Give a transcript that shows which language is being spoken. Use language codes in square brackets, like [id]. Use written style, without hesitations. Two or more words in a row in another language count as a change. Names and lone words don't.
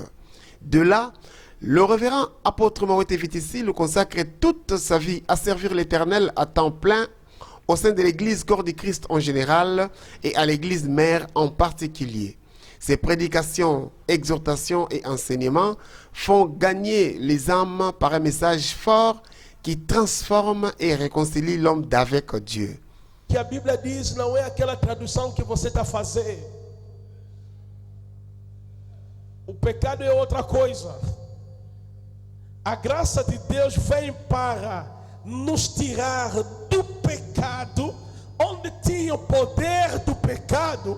[fr] De là, le révérend apôtre Mawete Vitisilu consacre toute sa vie à servir l'Éternel à temps plein au sein de l'Église Corps du Christ en général et à l'Église mère en particulier. Ses prédications, exhortations et enseignements font gagner les âmes par un message fort qui transforme et réconcilie l'homme d'avec Dieu. [pt] Que a Bíblia diz não é aquela tradução que você está fazendo. O pecado é outra coisa. A graça de Deus vem para nos tirar do pecado, onde tinha o poder do pecado.